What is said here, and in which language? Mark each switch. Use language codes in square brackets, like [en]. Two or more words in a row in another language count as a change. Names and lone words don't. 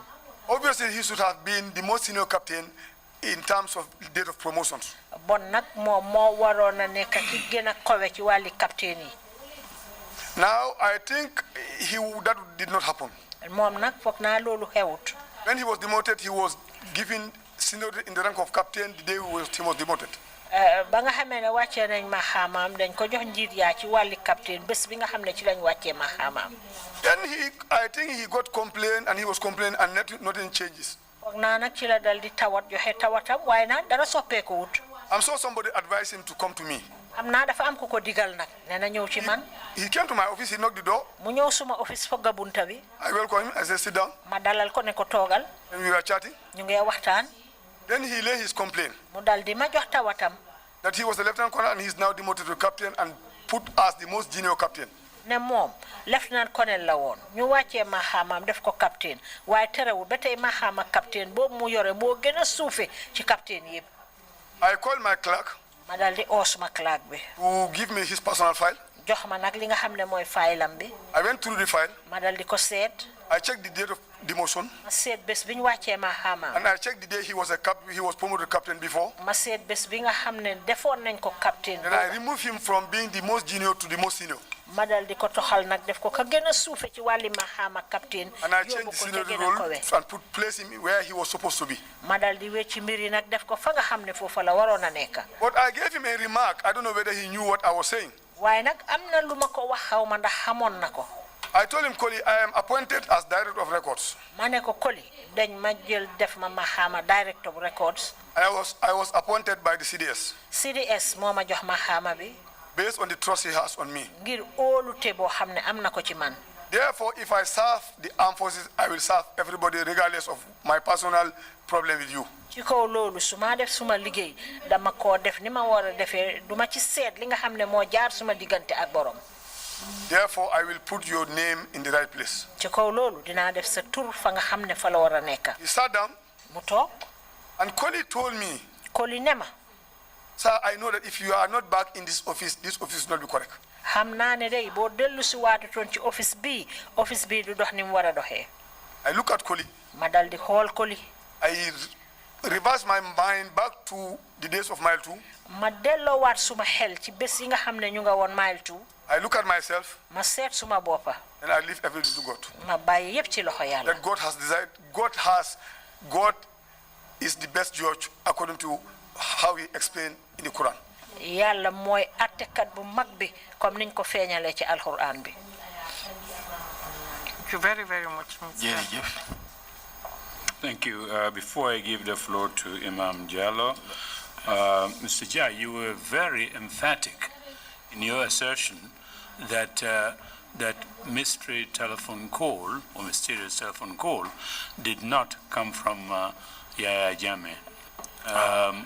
[en] Obviously, he should have been the most senior captain in terms of date of promotions. [wo] bon nag moom moo waroon a nekk ki gën a kowe ci wàlli captain yi. [en] Now, I think that did not happen. [wo] moom nag foog naa loolu xewut. [en] When he was demoted, he was given seniority in the rank of captain the day he was demoted. [wo] ba nga xamee ne wàccee nañ ma xaamaam dañ ko jox njiit yaa ci wàlli captain bés bi nga xam ne ci lañ wàccee ma xaamaam. [en] Then I think he got complaint and he was complaining and nothing changes. [wo] foog naa nag ci la dal di tawat joxe tawatam waaye nag dara soppeeku wut. [en] I'm sure somebody advised him to come to me. [wo] xam naa dafa am ku ko digal nag nee na ñëw ci man. [en] He came to my office, he knocked the door. [wo] mu ñëw suma office fogga bunta bi. [en] I welcome him, I said, sit down. [wo] ma dalal ko ne ko toogal. [en] And we were chatting. [wo] ñu ngee waxtaan. [en] Then he laid his complaint [wo] mu dal di ma jox tawatam. [en] that he was a lieutenant colonel and he's now demoted to captain and put as the most junior captain. [wo] ne moom [en] lieutenant colonel [wo] la woon ñu wàccee ma xaamaam def ko captain waaye terewul ba tey ma xaama captain boobu mu yore moo gën a suufe ci captain yëpp. [en] I called my clerk [wo] ma dal di oo suma clerk bi. [en] to give me his personal file. [wo] jox ma nag li nga xam ne mooy faylam bi. [en] I went through the file. [wo] ma dal di ko seet. [en] I checked the date of demotion. [wo] ma seet bés bi ñu wàccee ma xaamaam. [en] And I checked the day he was promoted captain before. [wo] ma seet bés bi nga xam ne defoon nañ ko captain. [en] Then I removed him from being the most junior to the most senior. [wo] ma dal di ko toxal nag def ko ka gën a suufe ci wàlli ma xaama captain. [en] And I [wo] yóbbu [en] changed the [wo] ko ca [en] seniority [wo] gën a [en] role [wo] kowe. [en] and place him where he was supposed to be. [wo] ma dal di wecci mbir yi nag def ko fa nga xam ne foofa la waroon a nekk. [en] But I gave him a remark. I don't know whether he knew what I was saying. [wo] waaye nag am na lu ma ko wax xaw ma ndax xamoon na ko. [en] I told him, Koli, I am appointed as director of records. [wo] ma ne ko Koli dañ ma jël def ma xaama [en] director of records. I was appointed by the CDS. [wo] CDS moo ma jox ma xaama bi. [en] based on the trust he has on me. [wo] ngir óolute boo xam ne am na ko ci man. [en] Therefore, if I serve the armed forces, I will serve everybody regardless of my personal problem with you. [wo] ci kaw loolu su ma def suma liggéey dama koo def ni ma war a defee du ma ci seet li nga xam ne moo jaar suma diggante ak borom. [en] Therefore, I will put your name in the right place. [wo] ci kaw loolu dinaa def sa tur fa nga xam ne fa la war a nekk. [en] He sat down [wo] mu toog. [en] and Koli told me, [wo] Koli ne ma. [en] sir, I know that if you are not back in this office will not be correct. [wo] xam naa ne day boo dellu si waatutoon ci office bii du dox ni mu war a doxee. [en] I look at Koli. [wo] ma dal di xool Koli. [en] I reverse my mind back to the days of mile 2. [wo] ma delloowaat suma xel ci bés yi nga xam ne ñu nga woon mile 2. [en] I look at myself. [wo] ma seet suma boppa. [en] And I leave everything to God. [wo] ma bàyyi yépp ci loxo yàlla. [en] That God has decided. God is the best judge according to how he explained in the Quran. [wo] yàlla mooy attekat bu mag bi comme niñ ko feeñalee ci alquran bi. [en] Thank you very, very much, Mr. Thank you. Before I give the floor to Imam Jallo, Mr. Jai, you were very emphatic in your assertion that that mystery telephone call or mysterious telephone call did not come from Yahya Jammeh.